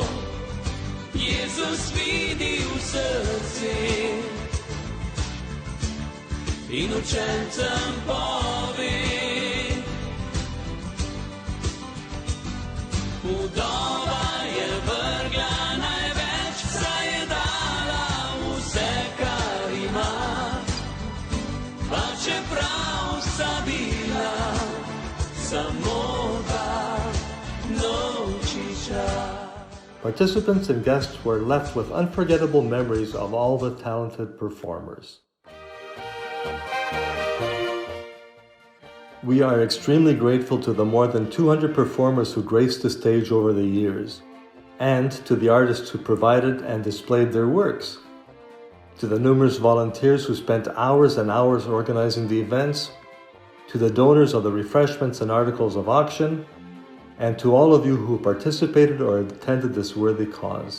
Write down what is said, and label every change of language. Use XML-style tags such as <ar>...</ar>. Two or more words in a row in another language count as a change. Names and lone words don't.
<sl>Jezus vidi v srce in učencem pove, vdova je vrgla največ, saj je dala vse, kar ima, pa čeprav sta bila samo dva novčiča.</sl> <en>Participants and guests were left with unforgettable memories of all the talented performers. We are extremely grateful to the more than 200 performers who graced the stage over the years, and to the artists who provided and displayed their works, to the numerous volunteers who spent hours and hours organizing the events, to the donors of the refreshments and articles of auction, and to all of you who participated or attended this worthy cause.</en>